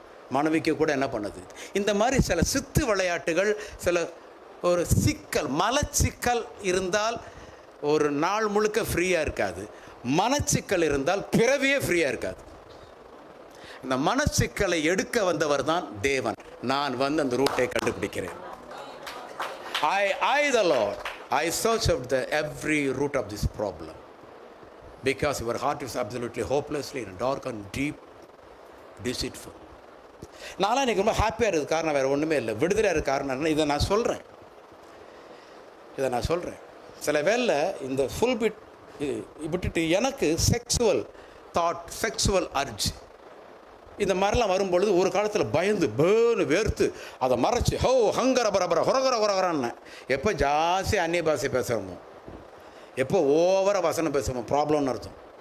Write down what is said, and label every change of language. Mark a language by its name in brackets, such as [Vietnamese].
[Tamil] மனைவிக்கு கூட என்ன பண்ணுது? இந்த மாதிரி சில சித்து விளையாட்டுகள், சில ஒரு சிக்கல், மலச்சிக்கல் இருந்தால் ஒரு நாள் முழுக்க ஃப்ரீயாக இருக்காது. மனச்சிக்கல் இருந்தால் பிறவியே ஃப்ரீயாக இருக்காது. இந்த மனச்சிக்கலை எடுக்க வந்தவர் தான் தேவன். நான் வந்து அந்த ரூட்டை கண்டுபிடிக்கிறேன். [English] I the Lord, I search out every root of this problem, because your heart is absolutely hopelessly dark and deep deceitful. [Tamil] நான்லாம் இன்றைக்கி ரொம்ப ஹாப்பியாக இருக்குது. காரணம் வேறு ஒன்றுமே இல்லை, விடுதலையாக இருக்க காரணம். இதை நான் சொல்கிறேன். சில வேளை இந்த ஃபுல் பிட் விட்டுட்டு எனக்கு செக்ஸுவல் தாட், செக்ஸுவல் அர்ஜ் இந்த மாதிரிலாம் வரும்பொழுது ஒரு காலத்தில் பயந்து பேர்னு வேர்த்து அதை மறைச்சி ஹங்கர பரபர ஹொரகரான்னு எப்போ ஜாஸ்தி அந்நிய பாஷை பேசுகிறோமோ, எப்போ ஓவர வசனம் பேசுகிறோமோ ப்ராப்ளம்னு அர்த்தம்.